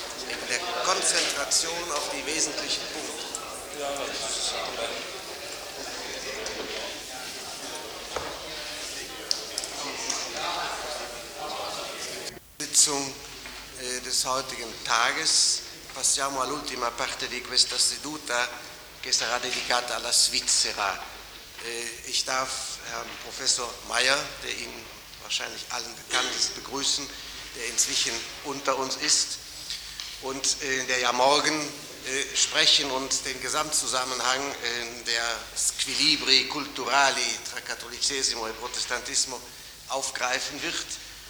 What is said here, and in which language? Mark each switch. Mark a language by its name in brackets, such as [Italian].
[German] In der Konzentration auf die wesentlichen Punkte. Ja, das ist aber. Sitzung des heutigen Tages. [Italian] Passiamo all'ultima parte di questa seduta, che sarà dedicata alla Svizzera. [German] Ich darf Herrn Professor Meyer, der Ihnen wahrscheinlich allen bekannt ist, begrüßen, der inzwischen unter uns ist und der ja morgen sprechen und den Gesamtzusammenhang der [Italian] Squilibri culturali tra Cattolicesimo e Protestantismo [German] aufgreifen wird.